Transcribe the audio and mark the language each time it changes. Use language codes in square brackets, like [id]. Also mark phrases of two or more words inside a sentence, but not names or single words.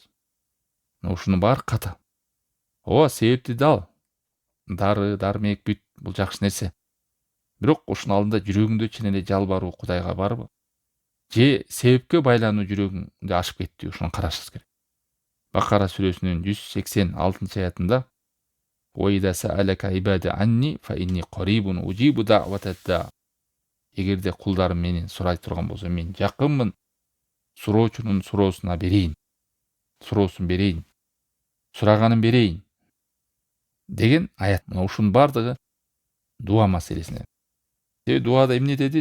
[ky] Ушунун баары ката. Ооба, себепти дал. Дары, дармек бүт, бул жакшы нерсе. Бирок ошонун алдында жүрөгүңдө чын эле жалбаруу Кудайга барбы? Же себепке байлануу жүрөгүңдө ашып кетти, ошону карашыбыз керек. Бакара сүрөсүнүн 186 аятында [ar] وَإِذَا سَأَلَكَ عِبَادِي عَنِّي فَإِنِّي قَرِيبٌ أُجِيبُ دَعْوَةَ الدَّاعِ. [ky] Эгерде кулдарым менен сурай турган болсо, мен жакынмын, суроочунун суроосуна берейин. Суроосун берейин. Сураганын берейин деген аят. Ушунун бардыгы дуа маселесине. Дуада эмне деди?